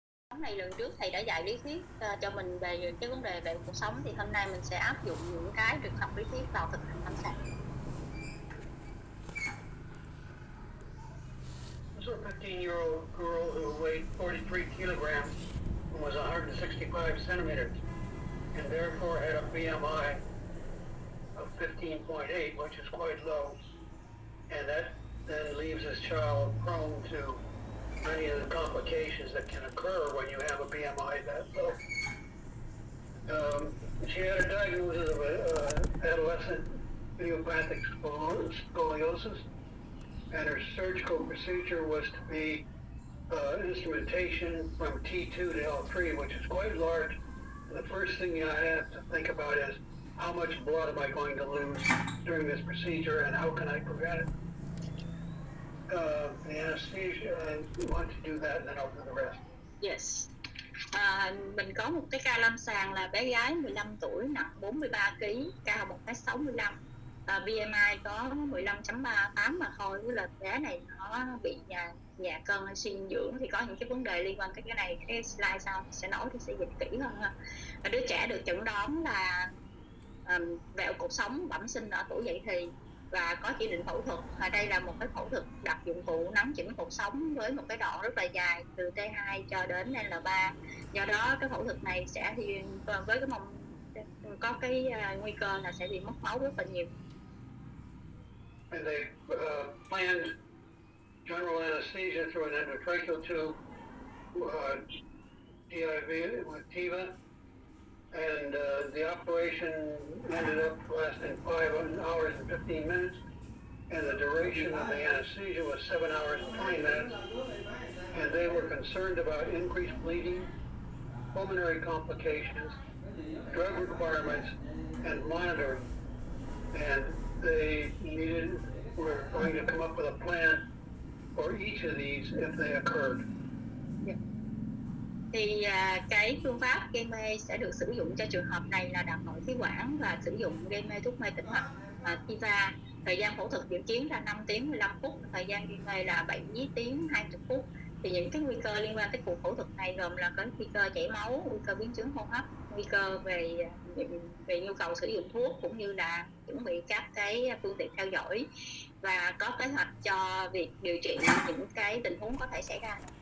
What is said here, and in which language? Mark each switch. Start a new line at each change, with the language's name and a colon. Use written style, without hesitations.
Vietnamese: Nhóm này lần trước thầy đã dạy lý thuyết cho mình về cái vấn đề về cuộc sống, thì hôm nay mình sẽ áp dụng những cái được học lý thuyết vào thực hành lâm sàng.
English: This was a 15-year-old girl who weighed 43 kilograms and was 165 centimeters, and therefore had a BMI of 15.8, which is quite low, and that then leaves this child prone to many of the complications that can occur when you have a BMI that low. She had a diagnosis of adolescent idiopathic scoliosis, and her surgical procedure was to be instrumentation from T2 to L3, which is quite large. And the first thing I have to think about is how much blood am I going to lose during this procedure, and how can I prevent it? The anesthesia, I want to do that, and then I'll do the rest. Yes.
Vietnamese: Mình có một cái ca lâm sàng là bé gái 15 tuổi, nặng 43 kg, cao 1m65, BMI có 15.38 mà thôi. Với là bé này nó bị nhà cân hay suy dinh dưỡng, thì có những cái vấn đề liên quan tới cái này. Cái slide sau sẽ nói thì sẽ dịch kỹ hơn ha. Và đứa trẻ được chẩn đoán là vẹo cột sống bẩm sinh ở tuổi dậy thì và có chỉ định phẫu thuật. Đây là một cái phẫu thuật đặt dụng cụ nắn chỉnh cột sống với một cái đoạn rất là dài từ T2 cho đến L3. Do đó cái phẫu thuật này sẽ thì với cái có cái nguy cơ là sẽ bị mất máu rất là nhiều.
English: And they planned general anesthesia through an endotracheal tube, TIV with TIVA, and the operation ended up lasting 5 hours and 15 minutes, and the duration of the anesthesia was 7 hours and 20 minutes, and they were concerned about increased bleeding, pulmonary complications, drug requirements, and monitoring, and they were going to come up with a plan for each of these if they occurred.
Vietnamese: Thì cái phương pháp gây mê sẽ được sử dụng cho trường hợp này là đặt nội khí quản và sử dụng gây mê thuốc mê tĩnh mạch TIVA. Thời gian phẫu thuật dự kiến là 5 tiếng 15 phút, thời gian gây mê là 7 tiếng 20 phút. Thì những cái nguy cơ liên quan tới cuộc phẫu thuật này gồm là có nguy cơ chảy máu, nguy cơ biến chứng hô hấp, nguy cơ về nhu cầu sử dụng thuốc, cũng như là chuẩn bị các cái phương tiện theo dõi và có kế hoạch cho việc điều trị những cái tình huống có thể xảy ra.